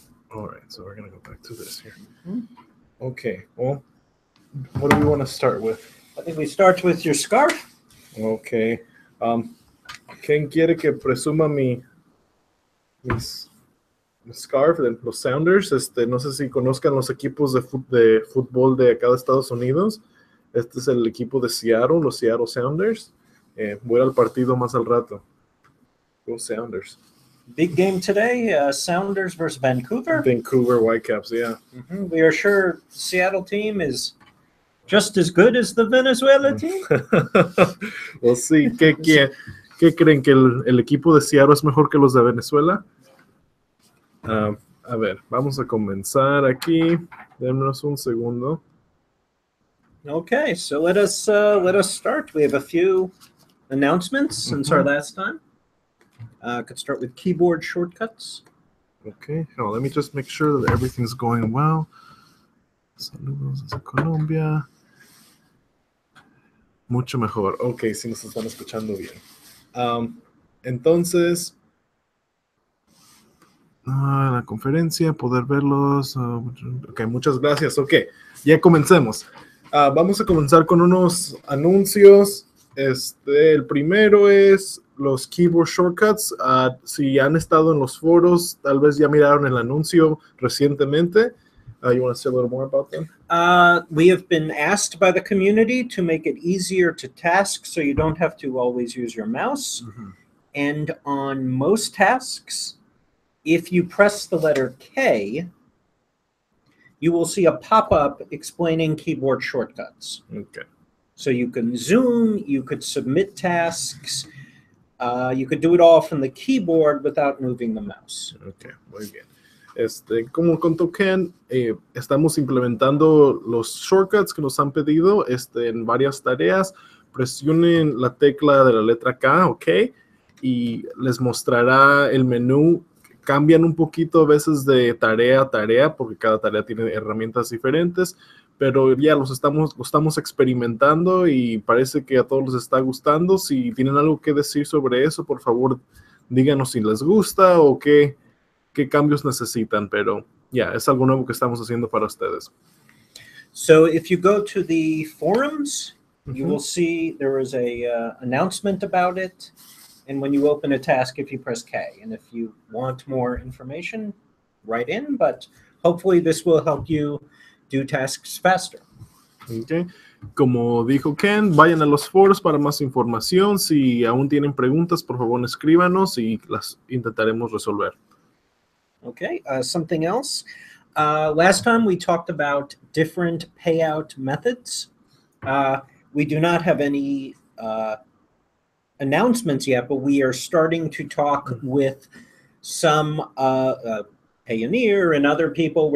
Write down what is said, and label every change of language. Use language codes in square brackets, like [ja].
[en] All right, so we're going to go back to this here. Okay, well, what do we want to start with? I think we start with your scarf. Okay. [es] ¿Quién quiere que presuma mi scarf de los Sounders? No sé si conozcan los equipos de fútbol de acá de Estados Unidos. Este es el equipo de Seattle, los Seattle Sounders. Voy al partido más al rato. [en] Go Sounders. Big game today, Sounders versus Vancouver. Vancouver Whitecaps, yeah. We are sure Seattle team is just as good as the Venezuela team. We'll see. [es] ¿Qué creen? ¿Que el equipo de Seattle es mejor que los de Venezuela? A ver, vamos a comenzar aquí. Démonos un segundo. [en] Okay, so let us start. We have a few announcements since our last time. Could start with keyboard shortcuts. Okay, let me just make sure that everything's going well. [es] Saludos desde Colombia. Mucho mejor. Ok, sí nos están escuchando bien. Entonces, la conferencia, poder verlos. Ok, muchas gracias. Ok, ya comencemos. Vamos a comenzar con unos anuncios. El primero es los keyboard shortcuts. Si han estado en los foros, tal vez ya miraron el anuncio recientemente. [en] You want to say a little more about them? We have been asked by the community to make it easier to task so you don't have to always use your mouse. And on most tasks, if you press the letter K, you will see a pop-up explaining keyboard shortcuts. Okay. So you can zoom, you could submit tasks, you could do it all from the keyboard without moving the mouse. [es] Okay, muy bien. Como contó Ken, estamos implementando los shortcuts que nos han pedido en varias tareas. Presionen la tecla de la letra K, ok, y les mostrará el menú. Cambian un poquito a veces de tarea a tarea, porque cada tarea tiene herramientas diferentes, pero ya lo estamos experimentando y parece que a todos les está gustando. Si tienen algo que decir sobre eso, por favor, díganos si les gusta o qué cambios necesitan, pero ya, es algo nuevo que estamos haciendo para ustedes. [en] So if you go to the forums, you will see there is a announcement about it. And when you open a task, if you press K, and if you want more information, write in, but hopefully this will help you do tasks faster. Okay. [es] Como dijo Ken, vayan a los foros para más información. Si aún tienen preguntas, por favor escríbanos y las intentaremos resolver. [en] Okay, something else. Last time we talked about different payout methods. We do not have any announcements yet, but we are starting to talk with some Payoneer and other people.